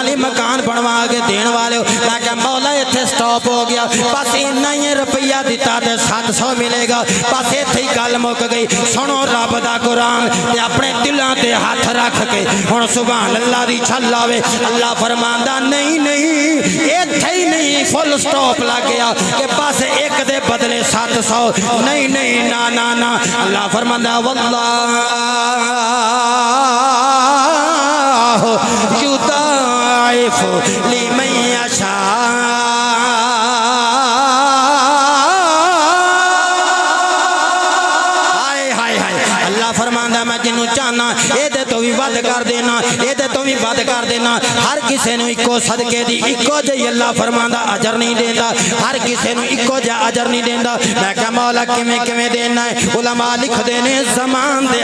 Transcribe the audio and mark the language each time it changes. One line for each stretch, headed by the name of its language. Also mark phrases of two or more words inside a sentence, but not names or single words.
Punjabi: لئی مکان بنوا کے دین والے میں کہا مولا ایتھے سٹاپ ہو گیا بس اینا ای روپیہ دتا تے 700 ملے گا بس ایتھے ای گل مک گئی سنو رب دا قرآن تے اپنے دلاں تے ہتھ رکھ کے ہن
Arabic: سبحان الله
Punjabi: دی چھل آوے اللہ فرماندا نہیں نہیں ایتھے ای نہیں
English: full stop
Punjabi: لگ گیا کہ بس اک دے بدلے 700 نہیں نہیں نا نا نا اللہ فرماندا
Arabic: والله يضاعف لمن يشاء
Punjabi: اللہ فرماندا میں جنہوں چاہنا ایدے توں وی ودھ کر دینا ایدے توں وی ودھ کر دینا ہر کسی نوں اکو صدقے دی اکو جی اللہ فرماندا اجر نہیں دیندا ہر کسی نوں اکو جا اجر نہیں دیندا میں کہا مولا کویں کویں دینا ہے علما لکھدے نے زمان دے